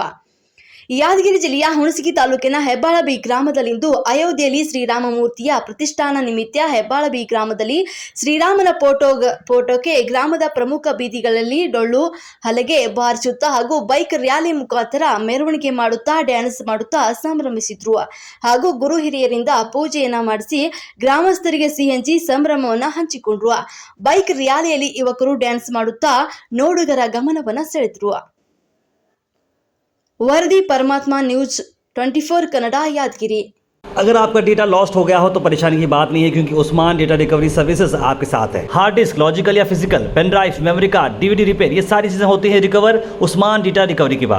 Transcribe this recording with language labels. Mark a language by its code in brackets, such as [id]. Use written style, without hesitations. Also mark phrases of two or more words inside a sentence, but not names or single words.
[kn] ಯಾದಗಿರಿ ಜಿಲ್ಲೆಯ ಹುಣಸಗಿ ತಾಲೂಕಿನ ಹೆಬ್ಬಾಳ ಬಿ ಗ್ರಾಮದಲ್ಲಿಂದು ಅಯೋಧ್ಯೆಯಲ್ಲಿ ಶ್ರೀರಾಮ ಮೂರ್ತಿಯ ಪ್ರತಿಷ್ಠಾನ ನಿಮಿತ್ತ ಹೆಬ್ಬಾಳ ಬಿ ಗ್ರಾಮದಲ್ಲಿ ಶ್ರೀರಾಮನ ಫೋಟೋಗೆ ಗ್ರಾಮದ ಪ್ರಮುಖ ಬೀದಿಗಳಲ್ಲಿ ಡೊಳ್ಳು ಹಲಗೆ ಬಾರಿಸುತ್ತಾ ಹಾಗೂ ಬೈಕ್ ರ್ಯಾಲಿ ಮುಖಾಂತರ ಮೆರವಣಿಗೆ ಮಾಡುತ್ತಾ ಡ್ಯಾನ್ಸ್ ಮಾಡುತ್ತಾ ಸಂಭ್ರಮಿಸಿದ್ರು. ಹಾಗೂ ಗುರು ಹಿರಿಯರಿಂದ ಪೂಜೆಯನ್ನ ಮಾಡಿಸಿ ಗ್ರಾಮಸ್ಥರಿಗೆ ಸಿಹಿ ಹಂಚಿ ಸಂಭ್ರಮವನ್ನು ಹಂಚಿಕೊಂಡ್ರು. ಬೈಕ್ ರ್ಯಾಲಿಯಲ್ಲಿ ಯುವಕರು ಡ್ಯಾನ್ಸ್ ಮಾಡುತ್ತಾ ನೋಡುಗರ ಗಮನವನ್ನು ಸೆಳೆದ್ರು. [hi] वरदी परमात्मा न्यूज 24 कन्नड़ा यादगिरी। अगर आपका डेटा लॉस्ट हो गया हो तो परेशानी की बात नहीं है, क्योंकि उस्मान डेटा रिकवरी सर्विसेज आपके साथ है। हार्ड डिस्क, लॉजिकल या फिजिकल, पेन ड्राइव, मेमोरी कार्ड, डीवीडी रिपेयर, ये सारी चीजें होती हैं रिकवर उस्मान डेटा रिकवरी के पास।